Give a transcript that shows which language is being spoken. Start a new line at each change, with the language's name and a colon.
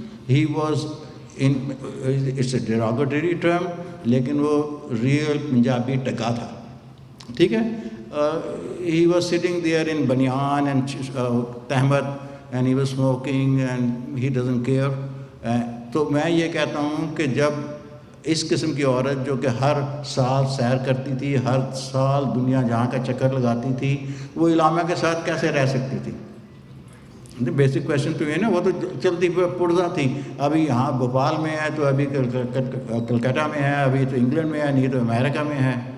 English: he was it's a derogatory term,
Urdu: لیکن وہ real Punjabi tikka تھا.
English: ٹھیک ہے؟ he was sitting there in banyan and tehmat and he was smoking and he doesn't care.
Urdu: تو میں یہ کہتا ہوں کہ جب اس قسم کی عورت جو کہ ہر سال سیر کرتی تھی، ہر سال دنیا جہاں کا چکر لگاتی تھی، وہ علامہ کے ساتھ کیسے رہ سکتی تھی؟ بیسک کویشچن تو یہ نا، وہ تو چلتی پرزا تھی. ابھی یہاں بھوپال میں ہے تو ابھی کلکتہ میں ہے، ابھی تو انگلینڈ میں ہے، نہیں تو امریکہ میں ہے.